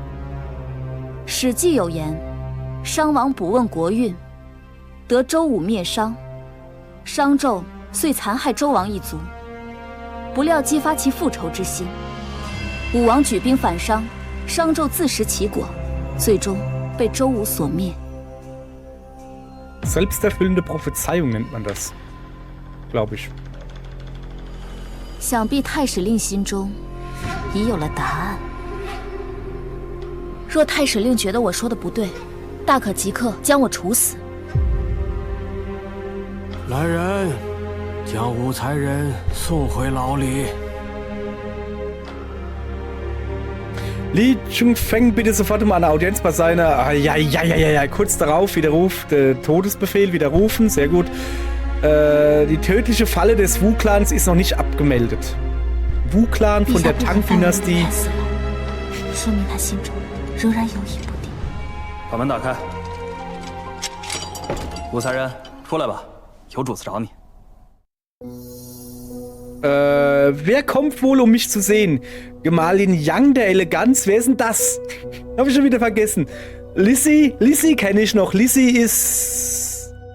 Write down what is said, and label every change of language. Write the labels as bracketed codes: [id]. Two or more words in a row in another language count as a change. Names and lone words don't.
[zh] 史记》有言：“商王卜问国运，得周武灭商，商纣遂残害周王一族，不料激发其复仇之心。武王举兵反商。” 商纣自食其果，最终被周武所灭。 [de] Selbsterfüllende Prophezeiung nennt man das, glaube ich. [zh] 想必太史令心中已有了答案。若太史令觉得我说的不对，大可即刻将我处死。来人，将武才人送回牢里。 [de] Li Chongfeng bitte sofort um eine Audienz bei seiner... Ja, kurz darauf widerruft, Todesbefehl widerrufen, sehr gut. Die tödliche Falle des Wu-Clans ist noch nicht abgemeldet. Wu-Clan von der Tang-Dynastie. [zh] 说明他心中仍然犹疑不定。把门打开，武才人，出来吧，有主子找你。 [de] wer kommt wohl, um mich zu sehen? Gemahlin Yang der Eleganz, wer ist denn das? Hab ich schon wieder vergessen. Lissy kenne ich noch. Lissy ist...